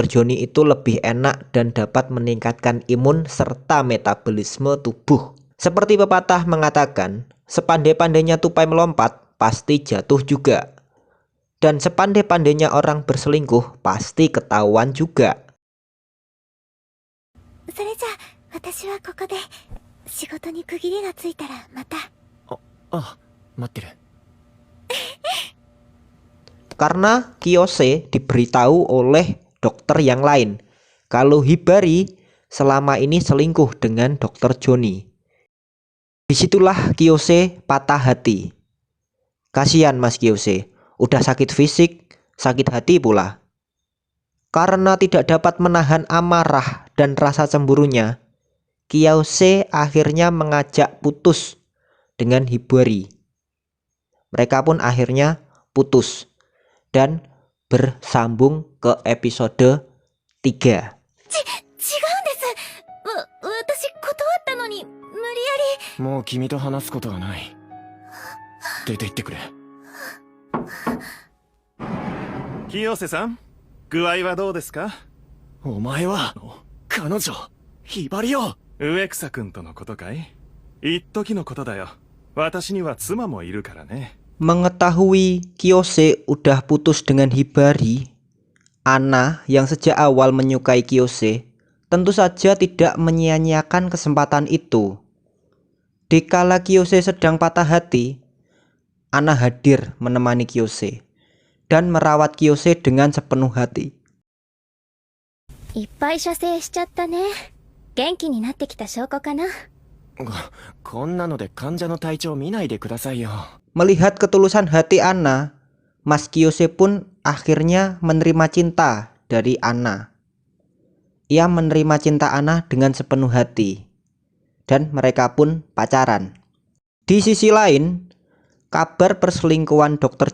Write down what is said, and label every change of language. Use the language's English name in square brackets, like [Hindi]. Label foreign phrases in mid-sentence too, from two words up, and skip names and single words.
[Indonesian] Johnny itu lebih enak dan dapat meningkatkan imun serta metabolisme tubuh. Seperti pepatah mengatakan, sepandai-pandainya tupai melompat, pasti jatuh juga. Dan sepandai-pandainya orang berselingkuh, pasti ketahuan juga. [Japanese] それじゃあ、私はここで、仕事に区切りがついたらまた。待ってる。 [Indonesian] Karena Kiyose diberitahu oleh dokter yang lain kalau Hibari selama ini selingkuh dengan Dr. Johnny. Disitulah Kiyose patah hati. Kasihan Mas Kiyose, udah sakit fisik, sakit hati pula. Karena tidak dapat menahan amarah dan rasa cemburunya, Kiyose akhirnya mengajak putus dengan Hibari. Mereka pun akhirnya putus dan bersambung ke episode 3. [Japanese] 違うんです。私断ったのに、無理やり。もう君と話すことはない。出て行ってくれ。清瀬さん、具合はどうですか？お前は彼女ひばりよ。植草くんとのことかい？一時のことだよ。私には妻もいるからね。 [Indonesian] Mengetahui Kiyose udah putus dengan Hibari, Anna yang sejak awal menyukai Kiyose tentu saja tidak menyia-nyiakan kesempatan itu. Dikala Kiyose sedang patah hati, Anna hadir menemani Kiyose dan merawat Kiyose dengan sepenuh hati. [Japanese] いっぱい射精しちゃったね。元気になってきた証拠かな。こんなので患者の体調見ないでくださいよ。 [Indonesian] Melihat ketulusan hati Anna, Mas Kiyose pun akhirnya menerima cinta dari Anna. Ia menerima cinta Anna dengan sepenuh hati, dan mereka pun pacaran. Di sisi lain, kabar perselingkuhan Dr.